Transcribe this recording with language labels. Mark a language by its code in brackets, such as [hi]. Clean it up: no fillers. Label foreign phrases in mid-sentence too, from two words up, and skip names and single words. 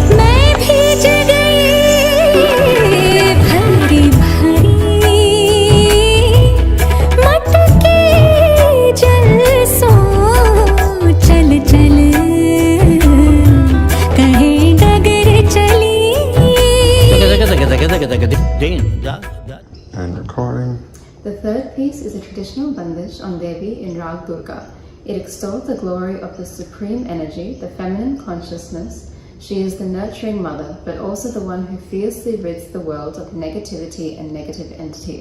[hi] भरी भरी मटके जैसो चल चल कहीं डगर चली [en] And recording. The third piece is a traditional bandish on Devi in Rag Durga. It extols the glory of the supreme energy, the feminine consciousness. She is the nurturing mother, but also the one who fiercely rids the world of negativity and negative entities.